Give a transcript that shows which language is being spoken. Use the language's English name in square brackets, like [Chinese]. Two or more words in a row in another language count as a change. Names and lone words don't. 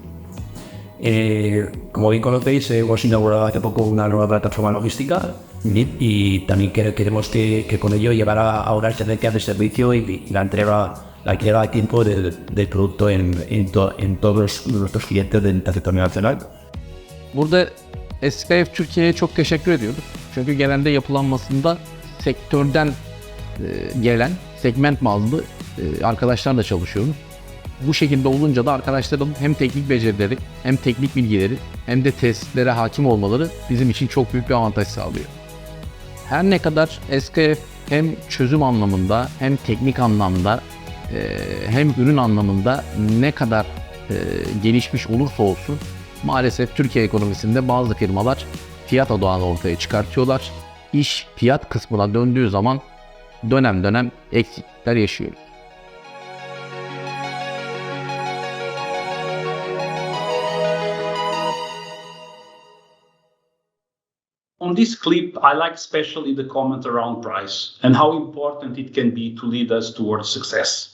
[Spanish] Como bien conocéis, hemos inaugurado hace poco una nueva plataforma logística y también queremos que con ello llevar a una excelencia de servicio y la entrega a tiempo del producto en todos nuestros clientes del territorio nacional. [Turkish] Burada SKF Türkiye'ye çok teşekkür ediyoruz. Çünkü genelde yapılanmasında sektörden gelen segment bazlı arkadaşlarla çalışıyoruz. Bu şekilde olunca da arkadaşların hem teknik becerileri, hem teknik bilgileri, hem de testlere hakim olmaları bizim için çok büyük bir avantaj sağlıyor. Her ne kadar SKF hem çözüm anlamında, hem teknik anlamda, hem ürün anlamında ne kadar gelişmiş olursa olsun, maalesef Türkiye ekonomisinde bazı firmalar fiyat odağını ortaya çıkartıyorlar. İş fiyat kısmına döndüğü zaman dönem dönem eksiklikler yaşıyoruz. [English] On this clip, I like especially the comment around price and how important it can be to lead us towards success.